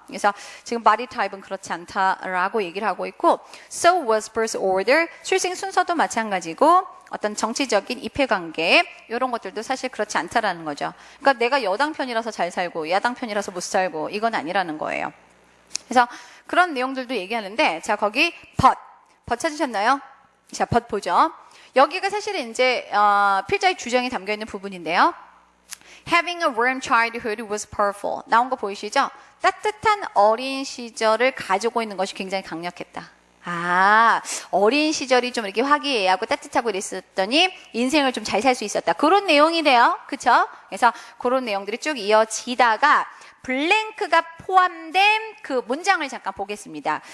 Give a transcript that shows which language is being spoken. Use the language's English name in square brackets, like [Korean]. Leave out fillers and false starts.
[Korean] 그래서 지금 body type은 그렇지 않다라고 얘기를 하고 있고 [English] so was birth order [Korean] 출생 순서도 마찬가지고 어떤 정치적인 입회관계 이런 것들도 사실 그렇지 않다라는 거죠. 그러니까 내가 여당 편이라서 잘 살고 야당 편이라서 못 살고 이건 아니라는 거예요. 그래서 그런 내용들도 얘기하는데 자 거기 but 찾으셨나요? 자 but 보죠. 여기가 사실은 이제 필자의 주장이 담겨 있는 부분인데요. [English] Having a warm childhood was powerful. [Korean] 나온 거 보이시죠? 따뜻한 어린 시절을 가지고 있는 것이 굉장히 강력했다. 어린 시절이 좀 이렇게 화기애애하고 따뜻하고 이랬었더니 인생을 좀 잘 살 수 있었다. 그런 내용이래요. 그쵸? 그래서 그런 내용들이 쭉 이어지다가 블랭크가 포함된 그 문장을 잠깐 보겠습니다.